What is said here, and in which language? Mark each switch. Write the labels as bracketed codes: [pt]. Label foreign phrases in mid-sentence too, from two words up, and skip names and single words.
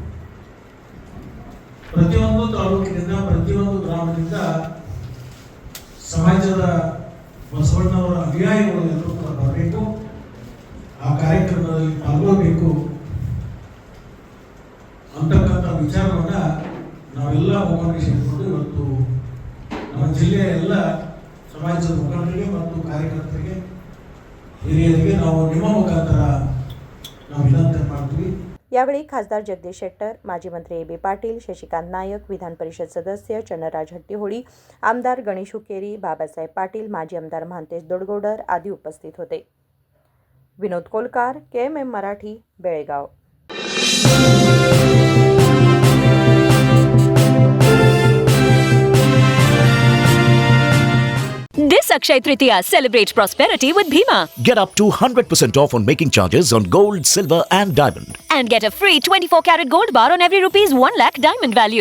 [kn] ಪ್ರತಿಯೊಂದು ತಾಲೂಕಿನಿಂದ, ಪ್ರತಿಯೊಂದು ಗ್ರಾಮದಿಂದ ಸಮಾಜದ ಬಸವಣ್ಣವರ ಅನುಯಾಯಿಗಳು ಎಲ್ಲರೂ ಕೂಡ ಬರಬೇಕು, ಆ ಕಾರ್ಯಕ್ರಮದಲ್ಲಿ ಪಾಲ್ಗೊಳ್ಬೇಕು ಅಂತಕ್ಕಂಥ ವಿಚಾರವನ್ನ ನಾವೆಲ್ಲ ಮುಖಂಡರಿಗೆ ಸೇರಿಕೊಂಡು ಇವತ್ತು ನಮ್ಮ ಜಿಲ್ಲೆಯ ಎಲ್ಲ ಸಮಾಜದ ಮುಖಂಡರಿಗೆ ಮತ್ತು ಕಾರ್ಯಕರ್ತರಿಗೆ ಹಿರಿಯರಿಗೆ ನಾವು ನಿಮ್ಮ ಮುಖಾಂತರ ನಾವು ವಿನಂತಿ ಮಾಡ್ತೀವಿ. [mr] यावेळी खासदार जगदीश शेट्टर, माजी मंत्री ए बी पाटील, शशिकांत नायक, विधान परिषद सदस्य चन्नराज हट्टीहोळी, आमदार गणेश हुक्केरी, बाबासाहेब पाटील, माजी आमदार महांतेश दोडगोडर आदी उपस्थित होते. विनोद कोलकार, KMM मराठी, बेळगाव. [en] This Akshaya Tritiya, celebrate prosperity with Bhima Get up to 100% off on making charges on gold, silver and diamond. and get a free 24-karat gold bar on every rupees 1 lakh diamond value.